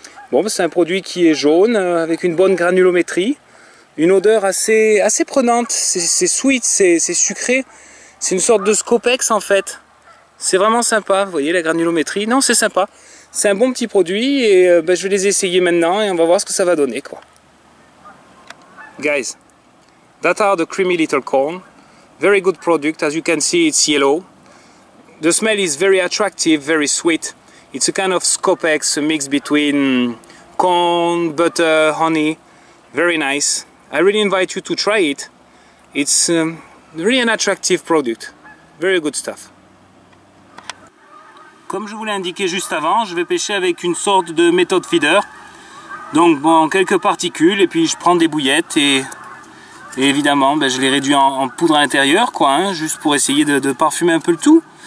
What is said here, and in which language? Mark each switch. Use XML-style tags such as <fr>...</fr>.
<fr>Bon, c'est un produit qui est jaune, avec une bonne granulométrie. Une odeur assez prenante, c'est sweet, c'est sucré. C'est une sorte de Scopex en fait. C'est vraiment sympa, vous voyez la granulométrie. Non, c'est sympa. C'est un bon petit produit et je vais les essayer maintenant et on va voir ce que ça va donner quoi.</fr> <en>Guys, that are the Creamy Little Corn. Very good product, as you can see it's yellow. The smell is very attractive, very sweet. It's a kind of Scopex, a mix between corn, butter, honey. Very nice. I really invite you to try it. It's really an attractive product. Very good stuff.</en> <fr>Comme je vous l'ai indiqué juste avant, je vais pêcher avec une sorte de méthode feeder. Donc bon, quelques particules et puis je prends des bouillettes et évidemment je les réduis en poudre à l'intérieur quoi, hein, juste pour essayer de parfumer un peu le tout.</fr>